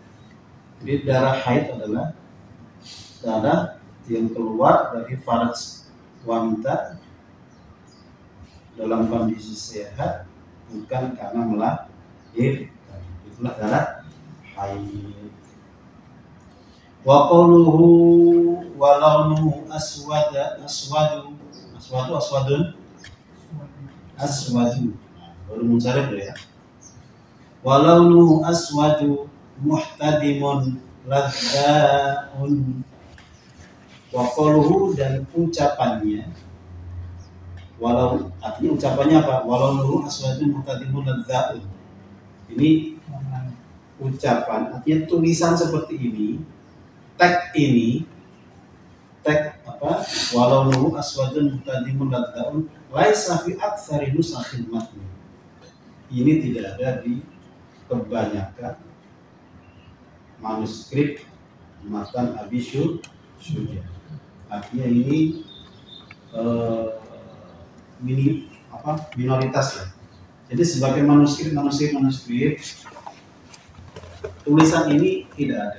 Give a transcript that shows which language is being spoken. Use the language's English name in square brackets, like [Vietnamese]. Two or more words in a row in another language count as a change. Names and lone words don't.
[Indonesian] Jadi darah haid adalah darah yang keluar dari faraj wanita dalam kondisi sehat, bukan karena melahirkan. Itulah darah haid. [Arabic] وقوله ولونه أسود baru munsharif ya. ولونه أسود محتدم لذاع. وقوله, [Indonesian] dan ucapannya, walau, artinya ucapannya apa? [Arabic] ولونه أسود محتدم لذاع. [Indonesian] Ini ucapan, artinya tulisan seperti ini, tag apa? [Arabic] ولونه أسود محتدم لذاع ليس في أكثر نسخ المتن. [Indonesian] Ini tidak ada di kebanyakan manuskrip matan Abi Syuja. Artinya ini minoritas ya. Jadi sebagai manuskrip tulisan ini tidak ada.